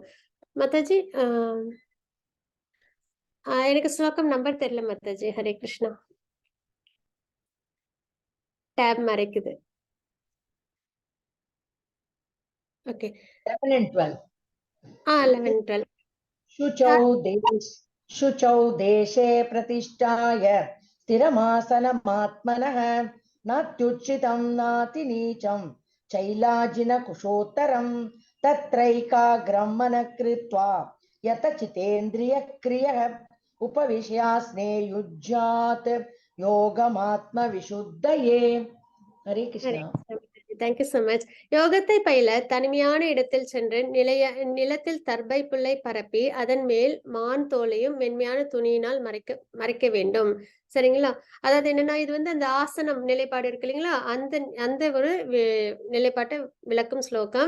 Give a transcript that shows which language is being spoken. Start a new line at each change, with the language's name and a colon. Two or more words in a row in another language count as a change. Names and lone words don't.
Tamil: மாதாஜி, எனக்கு ஸ்லோகம் நம்பர் தெரியல மாதாஜி. ஹரே கிருஷ்ணா. டேப் மறைக்குது. ஓகே.
English: 11 and 12. 11, 12.
Sanskrit: शुचौ देशे प्रतिष्ठाय स्थिरमासनमात्मनः नात्युच्छितं नातिनीचं चैलाजिनकुशोत्तरं तत्रैकाग्रं मनः कृत्वा यतचितेन्द्रियक्रियः उपविश्यास्ने युज्यात् योगमात्मविशुद्धये. हरे कृष्ण.
English: thank you so much.
Tamil: யோகத்தை பயில தனிமையான இடத்தில் சென்று நிலத்தில் தர்பை புல்லை பரப்பி அதன் மேல் மான் தோலையும் மென்மையான துணியினால் மறைக்க வேண்டும். சரிங்களா? அதாவது என்னன்னா, இது வந்து அந்த ஆசனம் நிலைப்பாடு இருக்கு இல்லைங்களா, அந்த ஒரு நிலைப்பாட்டை விளக்கும் ஸ்லோகம்.